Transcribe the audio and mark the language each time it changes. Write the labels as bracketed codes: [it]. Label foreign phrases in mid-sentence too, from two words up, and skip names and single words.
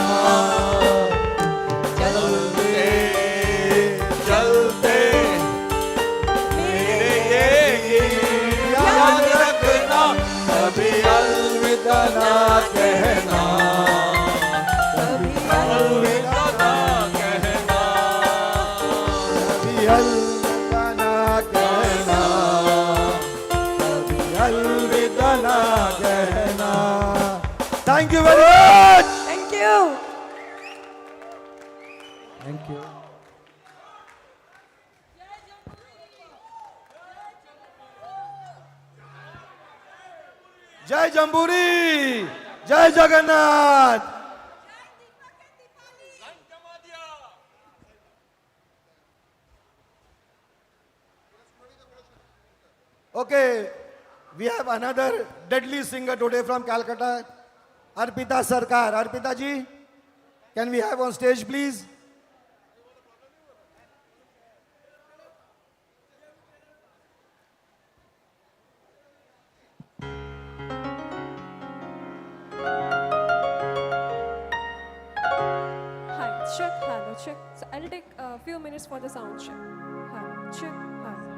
[hi] चलते चलते मेरे ये याद रखना, कभी अलविदा ना कहना, कभी अलविदा ना कहना, कभी अलविदा ना कहना, कभी अलविदा ना कहना। [en] thank you very much. thank you. thank you. [hi] जय जम्बूरी, जय जगन्नाथ। [en] Okay, we have another deadly singer today from Calcutta, Arpita Sarkar. Arpita ji, can we have on stage please? Hi, check, hello, check. So I'll take a few minutes for the sound check. Hello, check, hello.